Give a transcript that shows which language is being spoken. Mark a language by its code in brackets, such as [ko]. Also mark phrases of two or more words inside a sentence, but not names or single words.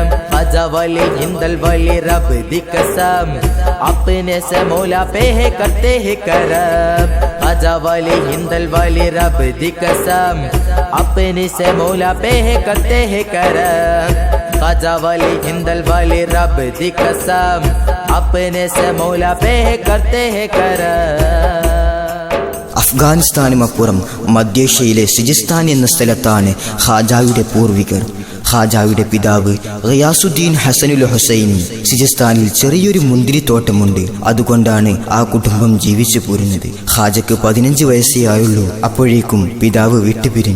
[hi] ख्वाजा वाले हिंदल वाले [pa] रब दी कसम, [hi] अपने से मौला पे है करते हैं करम. ख्वाजा वाले हिंदल वाले [pa] रब दी कसम, [hi] अपने से मौला पे है करते हैं करम. ख्वाजा वाले हिंदल वाले [pa] रब दी कसम, [hi] अपने से मौला पे है करते हैं करम. [ml] അഫ്ഗാനിസ്ഥാനുമപ്പുറം മധ്യേഷ്യയിലെ സിജിസ്ഥാൻ എന്ന സ്ഥലത്താണ് ഖാജായുടെ പൂർവികർ. ഖാജായുടെ പിതാവ് ഗിയാസുദ്ദീൻ ഹസനുൽ ഹുസൈനി. സിജിസ്ഥാനിൽ ചെറിയൊരു മുന്തിരിത്തോട്ടമുണ്ട്, അതുകൊണ്ടാണ് ആ കുടുംബം ജീവിച്ചു പോരുന്നത്. ഖാജക്ക് 15 വയസ്സേ ആയുള്ളൂ അപ്പോഴേക്കും പിതാവ് വിട്ടുപിരിഞ്ഞു.